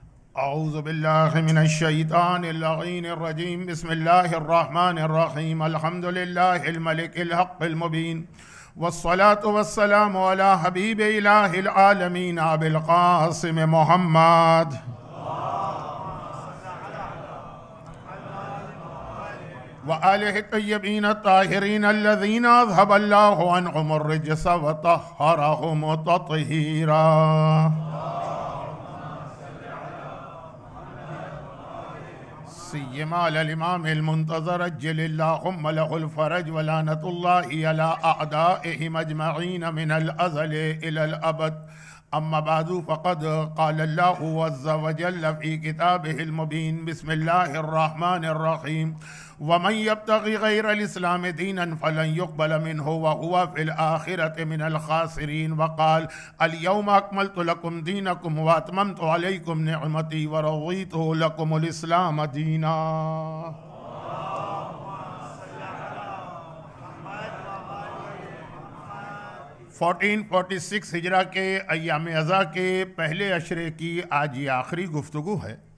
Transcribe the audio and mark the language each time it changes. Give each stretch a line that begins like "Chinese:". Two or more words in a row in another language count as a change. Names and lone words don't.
Arabic: أعوذ بالله من الشيطان الرجيم بسم الله الرحمن الرحيم الحمد لله الملك الحق المبين والصلاة والسلام على حبيب إله العالمين أبي القاسم محمد وآله الطيبين الطاهرين الذين أذهب الله عنهم الرجس وطهرهم تطهيرا. سيما الإمام المنتظر عجل اللهم له الفرج ولعنة الله على أعدائهم أجمعين من الأزل إلى الأبد. أما بعد فقد قال الله عز وجل في كتابه المبين بسم الله الرحمن الرحيم ومن يبتغ غير الإسلام دينا فلن يقبل منه وهو في الآخرة من الخاسرين. وقال اليوم أكملت لكم دينكم وأتممت عليكم نعمتي ورضيت لكم الإسلام دينا.
Urdu: 1446 ہجری کے ایام عزا کے پہلے عشرے کی آج یہ آخری گفتگو ہے.